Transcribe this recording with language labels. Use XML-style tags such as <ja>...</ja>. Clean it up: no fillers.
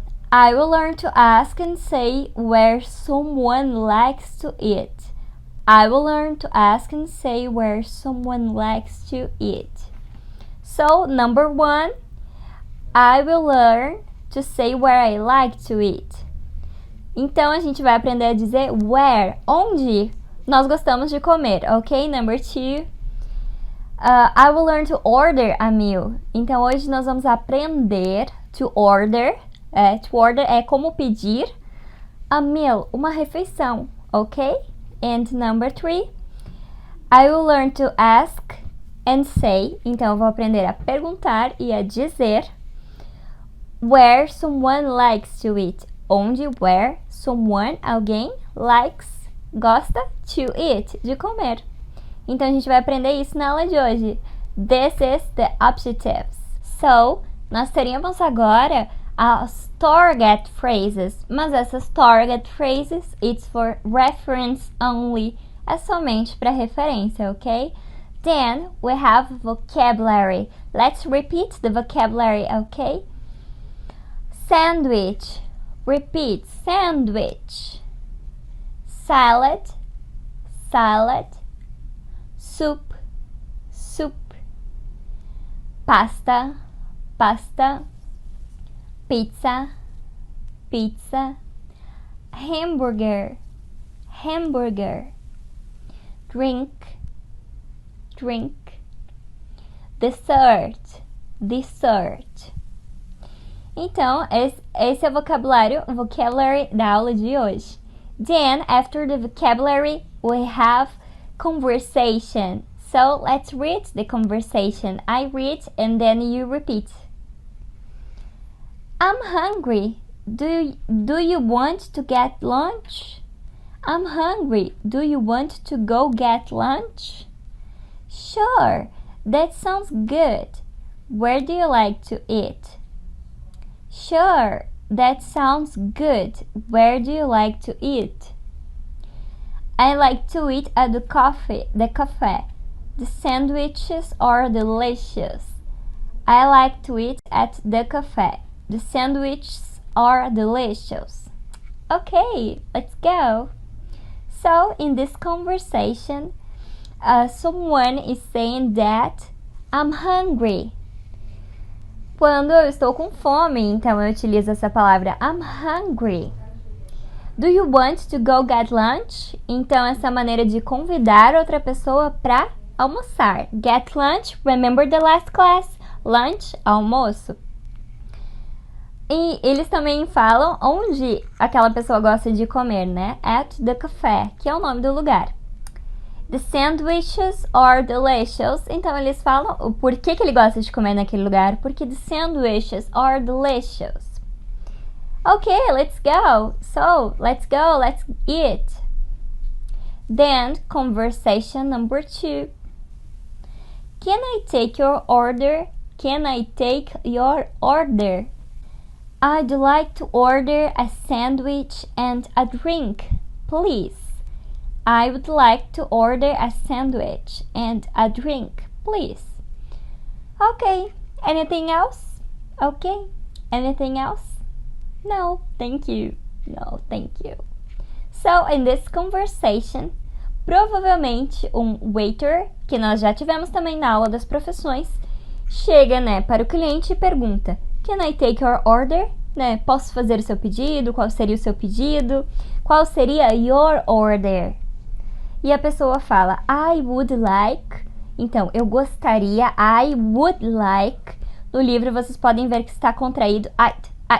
<en>I will learn to ask and say where someone likes to eat. I will learn to ask and say where someone likes to eat. So, number 1. I will learn to say where I like to eat.</en> <pt>Então, a gente vai aprender a dizer where, onde nós gostamos de comer, ok?</pt> <en>Number 2. I will learn to order a meal.</en> <pt>Então, hoje nós vamos aprender</pt> <en>to order. To order</en> <pt>é como pedir.</pt> <en>A meal,</en> <pt>uma refeição, ok?</pt> <en>And number 3. I will learn to ask and say.</en> <pt>Então, eu vou aprender a perguntar e a dizer</pt> <en>where someone likes to eat.</en> <pt>Onde, where, someone, alguém, likes, gosta, to eat, de comer. Então, a gente vai aprender isso na aula de hoje.</pt> <en>This is the objectives. So,</en> <pt>nós teríamos agora as</pt> <en>target phrases.</en> <pt>Mas essas</pt> <en>target phrases, it's for reference only.</en> <pt>É somente para referência, ok?</pt> <en>Then, we have vocabulary. Let's repeat the vocabulary, ok? Sandwich. Repeat, sandwich. Salad, salad. Soup, soup. Pasta, pasta. Pizza, pizza. Hamburger, hamburger. Drink, drink. Dessert, dessert.</en> <pt>Então, esse é o vocabulary da aula de hoje.</pt> <en>Then, after the vocabulary, we have conversation. So, let's read the conversation. I read and then you repeat. I'm hungry. Do you want to get lunch? I'm hungry. Do you want to go get lunch? Sure, that sounds good. Where do you like to eat? Sure, that sounds good. Where do you like to eat? I like to eat at the cafe. The sandwiches are delicious. I like to eat at the cafe. The sandwiches are delicious. Okay, let's go. So, in this conversation, someone is saying that I'm hungry.</en> <pt>Quando eu estou com fome, então eu utilizo essa palavra</pt> <en>I'm hungry. Do you want to go get lunch?</en> <pt>Então, essa maneira de convidar outra pessoa para almoçar.</pt> <en>Get lunch, remember the last class? Lunch, almoço.</en> <pt>E eles também falam onde aquela pessoa gosta de comer, né?</pt> <en>At the café,</en> <pt>que é o nome do lugar.</pt> <en>The sandwiches are delicious.</en> <pt>Então, eles falam o porquê que ele gosta de comer naquele lugar.</pt> <en>Porque the sandwiches are delicious. Okay, let's go. So, let's go, let's eat. Then, conversation number 2. Can I take your order? Can I take your order? I'd like to order a sandwich and a drink, please. I would like to order a sandwich and a drink, please. Okay, anything else? Okay, anything else? No, thank you. No, thank you.</en> <pt>So, in this conversation, provavelmente um waiter, que nós já tivemos também na aula das profissões, chega, né, para o cliente e pergunta:</pt> <en>Can I take your order?</en> <pt>Né, posso fazer o seu pedido? Qual seria o seu pedido? Qual seria</pt> <en>your order?</en> <pt>E a pessoa fala,</pt> <en>I would like.</en> <pt>Então, eu gostaria, I would like. No livro vocês podem ver que está contraído, I'd.</pt>